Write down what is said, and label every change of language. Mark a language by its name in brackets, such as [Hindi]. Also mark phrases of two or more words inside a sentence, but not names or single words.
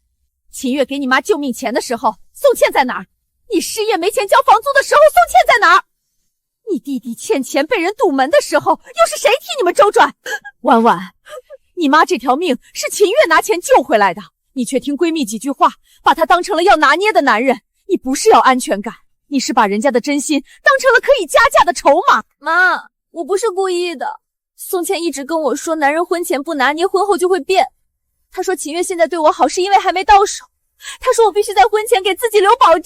[Chinese] 秦月給你媽救命錢的時候，宋茜在哪兒？你失業沒錢交房租的時候，宋茜在哪兒？你弟弟欠錢被人堵門的時候，又是誰替你們周轉？婉婉，你媽這條命是秦月拿錢救回來的，你卻聽閨蜜幾句話，把她當成了要拿捏的男人。你不是要安全感，你是把人家的真心當成了可以加價的籌碼。媽，我不是故意的。宋茜一直跟我說，男人婚前不拿捏，婚後就會變。她說秦月現在對我好是因為還沒到手。他說我必須在婚前給自己留保障。